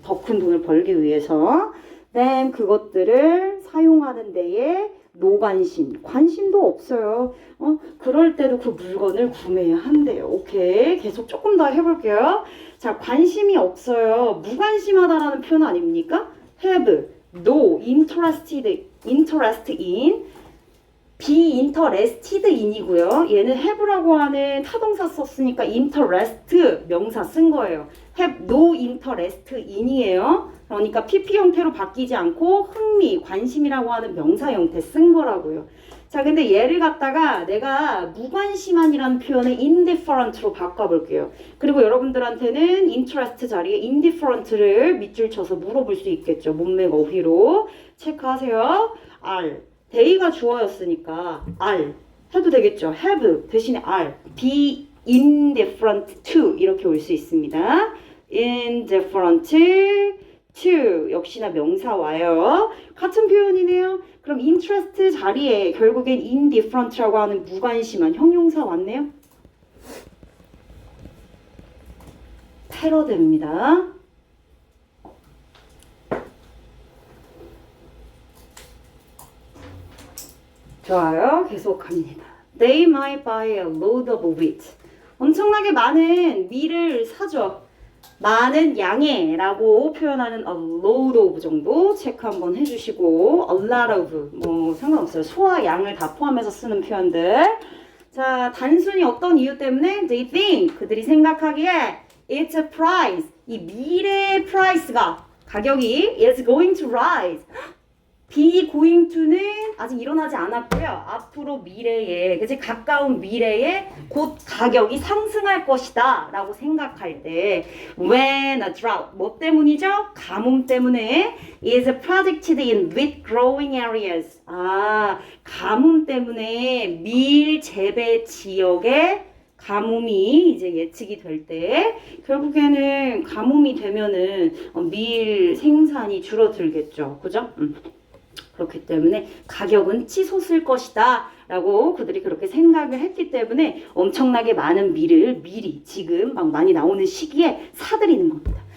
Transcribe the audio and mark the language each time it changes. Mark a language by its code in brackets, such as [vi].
[ko] 더 큰 돈을 벌기 위해서. Then 그것들을 사용하는 데에 관심도 없어요. 그럴 때도 그 물건을 구매해야 한대요. 오케이. 계속 조금 더 해볼게요. 자, 관심이 없어요. 무관심하다라는 표현 아닙니까? [en] have no interest in be interested in이고요. [ko] 얘는 have라고 하는 타동사 썼으니까 interest 명사 쓴 거예요. [en] have no interest in이에요. [ko] 그러니까 PP 형태로 바뀌지 않고 관심이라고 하는 명사 형태 쓴 거라고요. 자, 근데 얘를 갖다가 내가 무관심한이라는 표현을 indifferent로 바꿔볼게요. 그리고 여러분들한테는 interest 자리에 indifferent를 밑줄 쳐서 물어볼 수 있겠죠. 문맥 어휘로 체크하세요. R they가 주어였으니까 R 해도 되겠죠. have 대신에 R [en] be indifferent to [ko] 이렇게 올 수 있습니다. [en] indifferent to [ko] 역시나 명사 와요. 같은 표현이네요. 그럼 interest 자리에 결국엔 indifferent라고 하는 무관심한 형용사 왔네요. 패러드입니다. 좋아요. 계속 갑니다. [en] They might buy a load of wheat. [ko] 엄청나게 많은 밀을 사죠. 많은 양의 라고 표현하는 [en] a load of [ko] 정도 체크 한번 해주시고 [en] a lot of [ko] 뭐 상관없어요. 소와 양을 다 포함해서 쓰는 표현들. 자, 단순히 어떤 이유 때문에 [en] they think [ko] 그들이 생각하기에 [en] it's a price [ko] 이 밀의 price가 가격이 [en] is going to rise be going to [ko] 는 아직 일어나지 않았고요. 앞으로 미래에, 그치? 가까운 미래에 곧 가격이 상승할 것이다 라고 생각할 때 [en] when a drought, [ko] 뭐 때문이죠? 가뭄 때문에 [en] is predicted in wheat growing areas. [ko] 아, 가뭄 때문에 밀 재배 지역에 가뭄이 이제 예측이 될 때 결국에는 가뭄이 되면은 밀 생산이 줄어들겠죠. 그죠? 그렇기 때문에 가격은 치솟을 것이다 라고 그들이 그렇게 생각을 했기 때문에 엄청나게 많은 밀을 미리 지금 막 많이 나오는 시기에 사들이는 겁니다.